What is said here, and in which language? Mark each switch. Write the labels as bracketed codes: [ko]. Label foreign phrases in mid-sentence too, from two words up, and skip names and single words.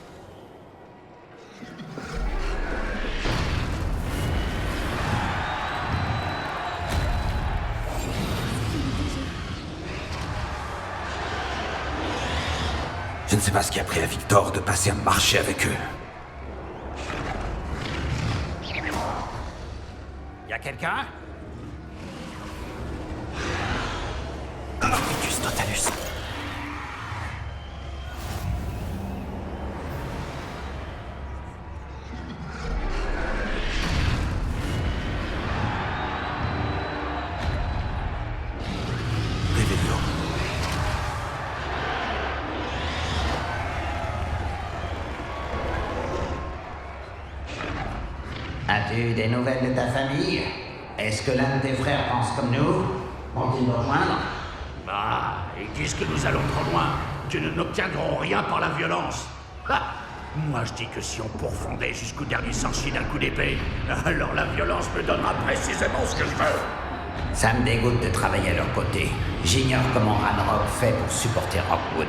[fr] Je ne sais pas ce qui a pris à Victor de passer un marché avec eux. Y a quelqu'un? [la] Petrificus totalus. [fr] Revelio. As-tu des nouvelles de ta famille? Est-ce que l'un de tes frères pense comme nous? Vont-ils nous rejoindre? Ah, ils disent que nous allons trop loin, que nous n'obtiendrons rien par la violence. Ha! Moi, je dis que si on pourfondait jusqu'au dernier sorcier d'un coup d'épée, alors la violence me donnera précisément ce que je veux. Ça me dégoûte de travailler à leur côté. J'ignore comment Ranrock fait pour supporter Rockwood.